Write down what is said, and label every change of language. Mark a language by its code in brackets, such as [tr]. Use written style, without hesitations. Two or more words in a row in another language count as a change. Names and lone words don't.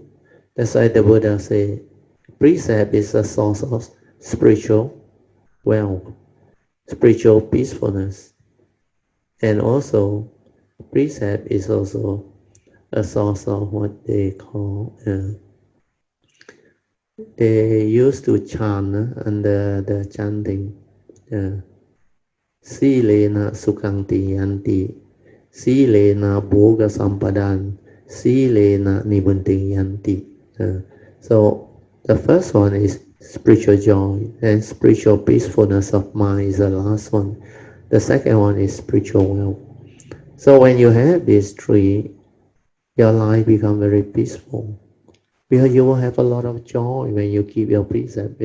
[en] That's why the Buddha say precept is a source of spiritual wealth, spiritual peacefulness, and also precept is also a source of what they call they used to chant under the chanting [pi] Silena Sukhanti Yanti, Silena Bhoga Sampadan, Silena Nibunti Yanti. [en] So the first one is spiritual joy, and spiritual peacefulness of mind is the last one. The second one is spiritual wealth. So when you have these three, your life becomes very peaceful. Because you will have a lot of joy when you keep your precept.